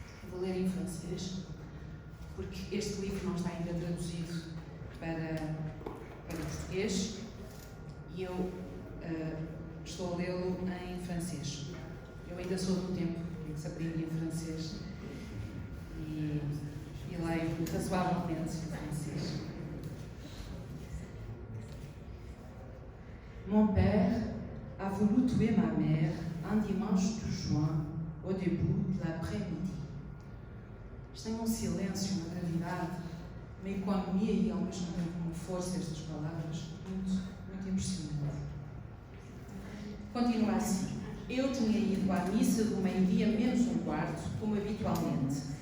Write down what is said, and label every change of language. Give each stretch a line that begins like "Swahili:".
Portuguese: Vou ler em francês, porque este livro não está ainda traduzido para português e eu estou a lê-lo em francês. Eu ainda sou do tempo em que se aprendia francês e leio razoavelmente francês.
French: Mon père a voulu tuer ma mère un dimanche de juin, au début de l'après-midi.
Portuguese: Isto tem um silêncio, uma gravidade, uma economia e ao mesmo tempo uma força estas palavras muito impressionante. Continua assim: eu tinha ido à missa do meio-dia menos um quarto, como habitualmente.